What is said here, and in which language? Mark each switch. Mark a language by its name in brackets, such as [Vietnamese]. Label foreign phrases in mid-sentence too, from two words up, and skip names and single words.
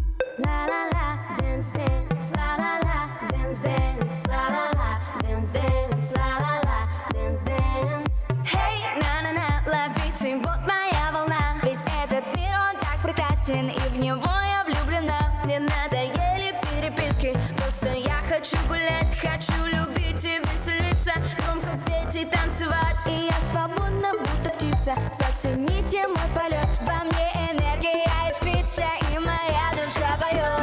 [English] La la la, dance dance, la la la, dance dance, la la la, dance dance, la la la, dance dance. [Russian] Hey, на на на, ловите, вот моя волна. Весь этот мир он так прекрасен, и в него я влюблена. Мне надоели переписки, просто я хочу гулять, хочу любить и веселиться, громко петь и танцевать. И я свободна, будто птица. Зацените мой полет, во мне энергия искрится, и моя душа поет.